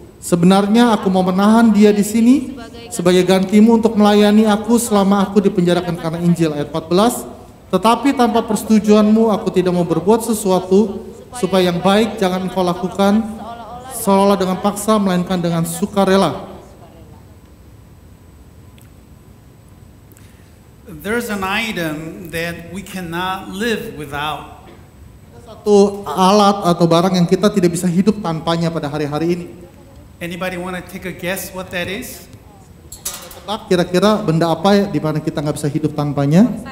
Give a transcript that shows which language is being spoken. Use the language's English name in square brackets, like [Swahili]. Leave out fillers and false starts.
[Indonesian] Sebenarnya aku mau menahan dia di sini sebagai gantimu untuk melayani aku selama aku dipenjarakan karena Injil. Ayat 14, tetapi tanpa persetujuanmu aku tidak mau berbuat sesuatu supaya yang baik jangan engkau lakukan seolah-olah dengan paksa, melainkan dengan sukarela. [English] There's an item that we cannot live without. [Indonesian] Satu alat atau barang yang kita tidak bisa hidup tanpanya pada hari-hari ini. [English] Anybody want to take a guess what that is? [Indonesian] Tebak kira-kira benda apa ya di mana kita nggak bisa hidup tanpanya?